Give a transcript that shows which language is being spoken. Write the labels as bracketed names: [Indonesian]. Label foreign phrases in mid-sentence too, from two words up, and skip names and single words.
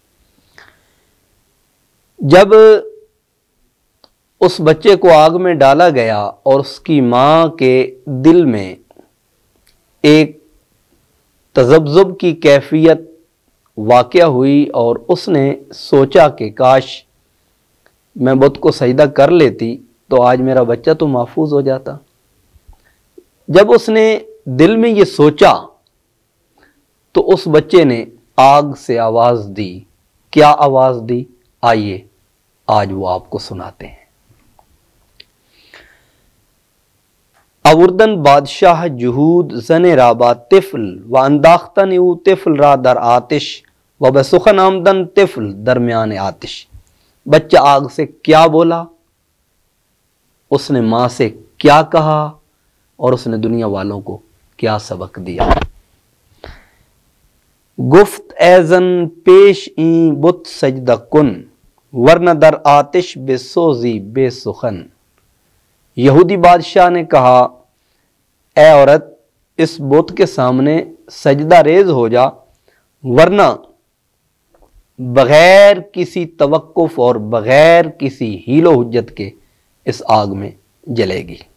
[Urdu] جب اس بچے کو آگ میں ڈالا گیا اور اس کی ماں کے دل میں ایک تذبذب کی کیفیت واقع ہوئی اور اس نے سوچا کہ کاش میں بت کو سجدہ کر لیتی تو آج میرا بچہ تو محفوظ ہو جاتا۔ جب اس نے دل میں یہ سوچا تو اس بچے نے آگ سے آواز دی۔ کیا آواز دی؟ آئیے آج وہ آپ کو سناتے ہیں۔ [Persian] آوردن بادشاہ جہود زن رابا طفل و انداختن او طفل را در آتش و بسخن آمدن طفل درمیان آتش۔ [Urdu] بچہ آگ سے کیا بولا، اس نے ماں سے کیا کہا اور اس نے دنیا والوں کو کیا سبق دیا۔ [Persian] گفت ایزن پیش این بت سجدہ کن ورنہ در آتش بے سوزی بے سخن۔ [Urdu] یہودی بادشاہ نے کہا اے عورت اس بت کے سامنے سجدہ ریز ہو جا ورنہ بغیر کسی توقف اور بغیر کسی حیل و حجت کے اس آگ میں جلے گی۔